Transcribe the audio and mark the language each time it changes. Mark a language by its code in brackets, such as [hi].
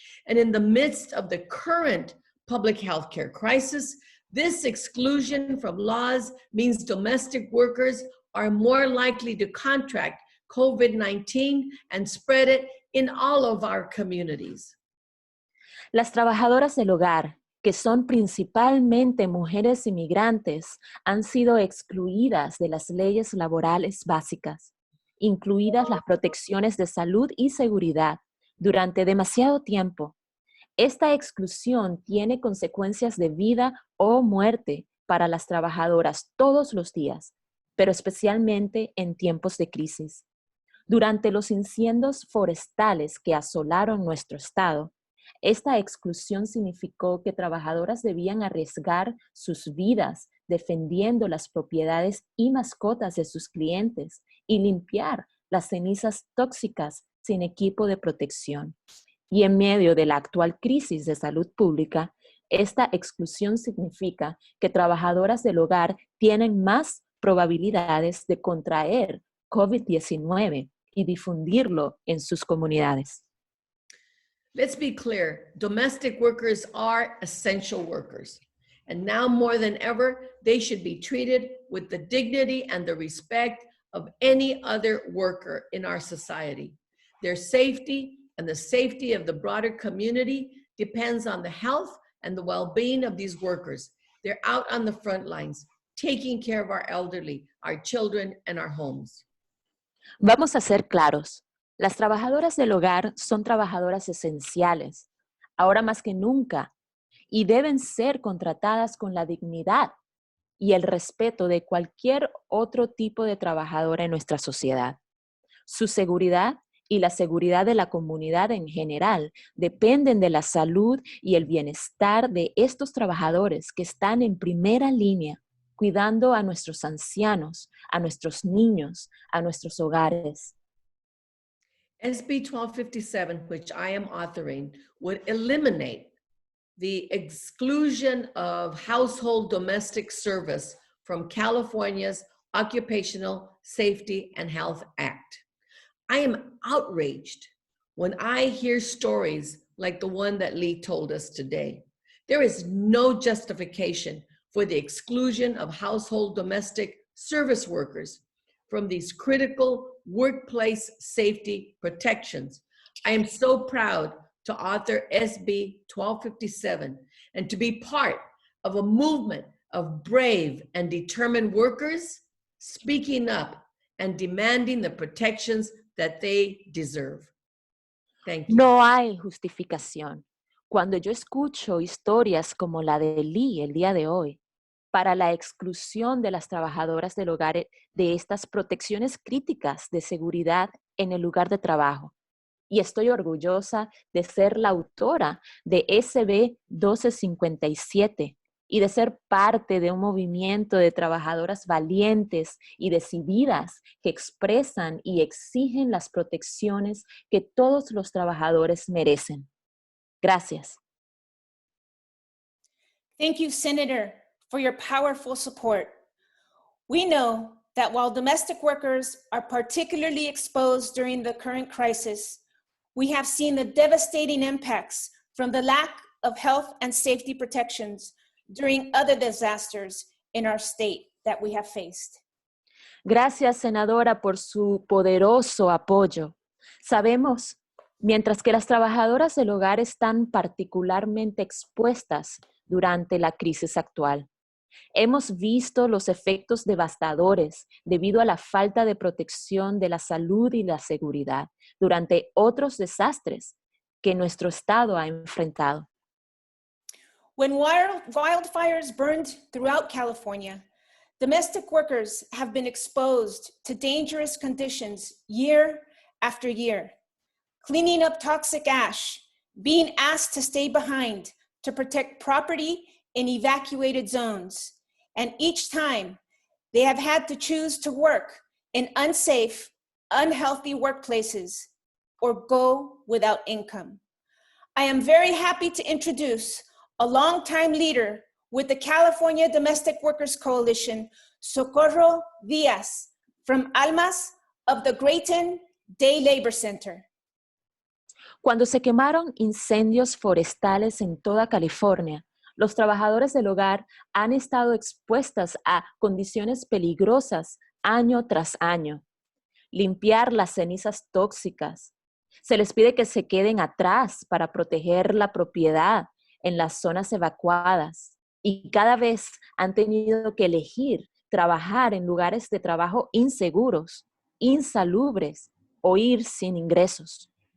[en] And in the midst of the current public health care crisis, this exclusion from laws means domestic workers are more likely to contract COVID-19 and spread it in all of our communities. [es] Las trabajadoras del hogar, que son principalmente mujeres inmigrantes, han sido excluidas de las leyes laborales básicas, incluidas las protecciones de salud y seguridad, durante demasiado tiempo. Esta exclusión tiene consecuencias de vida o muerte para las trabajadoras todos los días, pero especialmente en tiempos de crisis. Durante los incendios forestales que asolaron nuestro estado, esta exclusión significó que trabajadoras debían arriesgar sus vidas defendiendo las propiedades y mascotas de sus clientes y limpiar las cenizas tóxicas sin equipo de protección. Y en medio de la actual crisis de salud pública, esta exclusión significa que trabajadoras del hogar tienen más probabilidades de contraer COVID-19 y difundirlo en sus comunidades. [en] Let's be clear, domestic workers are essential workers. And now more than ever, they should be treated with the dignity and the respect of any other worker in our society. Their safety and the safety of the broader community depends on the health and the well-being of these workers. They're out on the front lines, taking care of our elderly, our children, and our homes. [es] Vamos a ser claros. Las trabajadoras del hogar son trabajadoras esenciales, ahora más que nunca, y deben ser contratadas con la dignidad y el respeto de cualquier otro tipo de trabajadora en nuestra sociedad. Su seguridad y la seguridad de la comunidad en general dependen de la salud y el bienestar de estos trabajadores que están en primera línea, cuidando a nuestros ancianos, a nuestros niños, a nuestros hogares. [en] SB 1257, which I am authoring, would eliminate the exclusion of household domestic service from California's Occupational Safety and Health Act. I am outraged when I hear stories like the one that Lee told us today. There is no justification for the exclusion of household domestic service workers from these critical workplace safety protections. I am so proud to author SB 1257 and to be part of a movement of brave and determined workers speaking up and demanding the protections that they deserve. Thank you. [es] No hay justificación. Cuando yo escucho historias como la de Lee el día de hoy, para la exclusión de las trabajadoras del hogar de estas protecciones críticas de seguridad en el lugar de trabajo. Y estoy orgullosa de ser la autora de SB 1257 y de ser parte de un movimiento de trabajadoras valientes y decididas que expresan y exigen las protecciones que todos los trabajadores merecen. Gracias. [en] Thank you, Senator, for your powerful support. We know that while domestic workers are particularly exposed during the current crisis, we have seen the devastating impacts from the lack of health and safety protections during other disasters in our state that we have faced. [es] Gracias, senadora, por su poderoso apoyo. Sabemos, mientras que las trabajadoras del hogar están particularmente expuestas durante la crisis actual. Hemos visto los efectos devastadores debido a la falta de protección de la salud y la seguridad durante otros desastres que nuestro estado ha enfrentado. [en] When wildfires burned throughout California, domestic workers have been exposed to dangerous conditions year after year, cleaning up toxic ash, being asked to stay behind to protect property in evacuated zones. And each time, they have had to choose to work in unsafe, unhealthy workplaces or go without income. I am very happy to introduce a longtime leader with the California Domestic Workers Coalition, Socorro Diaz, from Almas of the Grayton Day Labor Center. [es] Cuando se quemaron incendios forestales en toda California, los trabajadores del hogar han estado expuestas a condiciones peligrosas año tras año. Limpiar las cenizas tóxicas. Se les pide que se queden atrás para proteger la propiedad en las zonas evacuadas y cada vez han tenido que elegir trabajar en lugares de trabajo inseguros, insalubres o ir sin ingresos.